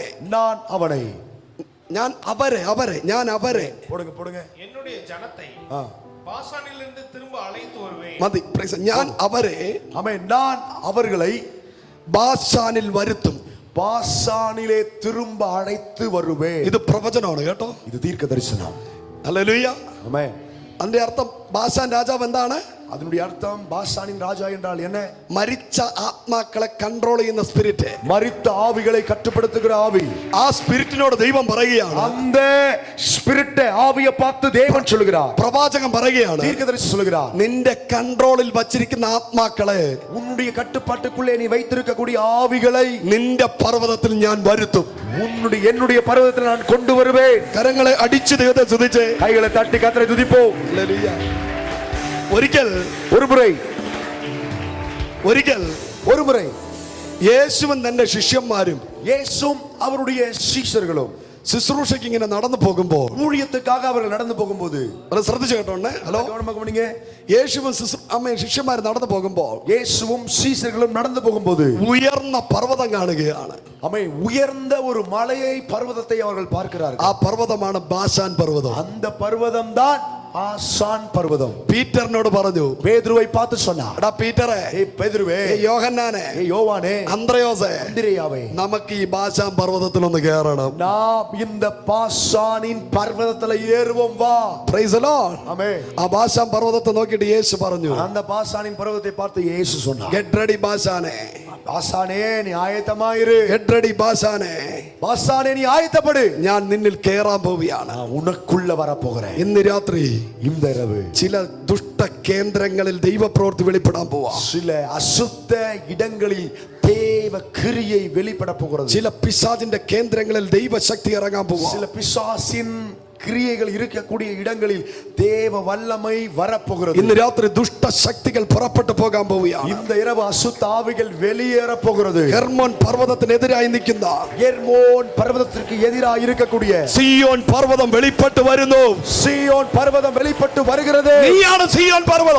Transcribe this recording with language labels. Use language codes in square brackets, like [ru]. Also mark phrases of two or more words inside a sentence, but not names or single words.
[ta] நான் அவனை, [ml] ഞാൻ അവരെ, അവരെ, ഞാൻ അവരെ, [ta] போடுங்க போடுங்க, என்னுடைய ஜனத்தை பாசானிலிருந்து திரும்ப அழைத்து வருவேன். [ml] മതി. [en] praise God. [ml] ഞാൻ അവരെ, [ta] ஆமென், நான் அவர்களை [ml] ബാശാനിൽ വരുത്തും. [ta] பாசானிலே திரும்ப அழைத்து வருவேன். [ml] ഇത് പ്രവചനമാണ് കേട്ടോ. [ta] இது தீர்க்க தரிசனம். [ml] ഹല്ലേലൂയ. [ta] ஆமென். [ml] അതിന്റെ അർത്ഥം ബാശാൻ രാജാവ് എന്താണ്? [ta] அதனுடைய அர்த்தம் பாசானின் ராஜா என்றால் என்ன? [ml] മരിച്ച ആത്മാക്കളെ കൺട്രോൾ ചെയ്യുന്ന സ്പിരിറ്റ്, [ta] மரித்த ஆவிகளை கட்டுப்படுத்துகிற ஆவி. [ml] ആ സ്പിരിറ്റിനോട് ദൈവം പറയുകയാണ്, [ta] அந்த ஸ்பிரிட் ஆவியை பார்த்து தேவன் சொல்லுகிறார், [ml] പ്രവാചകൻ പറയുകയാണ്, [ta] தீர்க்கதரிசி சொல்லுகிறார், [ml] നിന്റെ കൺട്രോളിൽ വച്ചിരിക്കുന്ന ആത്മാക്കളെ [ta] உன்னுடைய கட்டுப்பாட்டுக்குள்ளே நீ வைத்திருக்கக்கூடிய ஆவிகளை [ml] നിന്റെ പർവ്വതത്തിൽ ഞാൻ വരുത്തും. [ta] என்னுடைய பர்வதத்தில் நான் கொண்டு வருவேன். [ml] കരങ്ങളെ അടിച്ചു ദൈവത്തെ സ്തുതിച്ച് [ta] கைகளை தட்டி கர்த்தரை துதிப்போம். [ml] ഹല്ലേലൂയ. ഒരിക്കൽ [ta] ஒருமுறை [ml] യേശുവും തന്റെ ശിഷ്യന്മാരും [ta] இயேசுவும் அவருடைய சீஷர்களும் [ml] ശുശ്രൂഷയ്ക്ക് ഇങ്ങനെ നടന്നു പോകുമ്പോൾ, [ta] ஊழியத்துக்காக அவர்கள் நடந்து போகும்போது, [ml] ശ്രദ്ധിച്ചു കേട്ടോണ്ടേ, ഹലോ, [ta] கவனிங்க, [ml] യേശുവും ശിഷ്യന്മാർ നടന്നു പോകുമ്പോൾ, [ta] இயேசுவும் சீஷர்களும் நடந்து போகும்போது [ml] ഉയർന്ന പർവ്വതം കാണുകയാണ്. [ta] ஆமென், உயர்ந்த ஒரு மலையை, பர்வதத்தை அவர்கள் பார்க்கிறார்கள். [ml] ആ പർവ്വതമാണ് ബാശാൻ പർവ്വതം. [ta] அந்த பர்வதம் தான் ஆசான் பர்வதம். [ml] പീറ്ററിനോട് പറഞ്ഞു, [ta] பேதுருவை பார்த்து சொன்னார், [ml] എടാ പീറ്ററെ, [ta] ஏய் பேதுருவே, [ml] ഏയ് യോഹന്നാനെ, [ta] ஏய் யோவானே, [ml] അന്ത്രയോസേ, [ta] அந்திரேயாவே, [ml] നമുക്ക് ഈ ബാശാൻ പർവ്വതത്തിൽ ഒന്ന് കയറണം. [ta] நாம் இந்த பாசானின் பர்வதத்துல ஏறுவோம் வா. [en] Praise the Lord. [ta] ஆமென். [ml] ആ ബാശാൻ പർവ്വതത്തെ നോക്കിയിട്ട് യേശു പറഞ്ഞു, [ta] அந்த பாசானின் பர்வதத்தை பார்த்து இயேசு சொன்னார், [en] get ready ബാശാനെ, [ta] பாசானே நீ ஆயத்தமாயிரு, [en] get ready ബാശാനെ, [ta] பாசானே நீ ஆயத்தப்படு, [ml] ഞാൻ നിന്നിൽ കയറാൻ പോവുകയാണ്. [ta] நான் உனக்குள்ள வர போகிறேன். [ml] ഇന്ന് രാത്രി [ta] இந்த இரவு [ml] ചില ദുഷ്ട കേന്ദ്രങ്ങളിൽ ദൈവപ്രവൃത്തി വെളിപ്പെടാൻ പോവാ. [ta] சில அசுத்த இடங்களில் தேவ கிரியை வெளிப்பட போகிறது. [ml] ചില പിശാചിന്റെ കേന്ദ്രങ്ങളിൽ ദൈവശക്തി ഇറങ്ങാൻ പോവാ. [ta] சில பிசாசின் கிரியைகள் இருக்கக்கூடிய இடங்களில் தேவ வல்லமை வரப்போகிறது. [ml] ഇന്ന് രാത്രി ദുഷ്ട ശക്തികൾ പുറപ്പെട്ടു പോകാൻ പോവുകയാണ്. [ta] இந்த இரவு அசுத்த ஆவிகள் வெளியேற போகிறது. [ml] ഹെർമോൻ പർവ്വതത്തിനെതിരായി നിൽക്കുന്ന [ta] எர்மோன் பர்வதத்திற்கு எதிராக இருக்கக்கூடிய [ml] സിയോൻ പർവ്വതം വെളിപ്പെട്ട് വരുന്നു. [ta] சீயோன் பர்வதம் வெளிப்பட்டு வருகிறது. [ml] നീയാണ് സിയോൻ പർവ്വതം.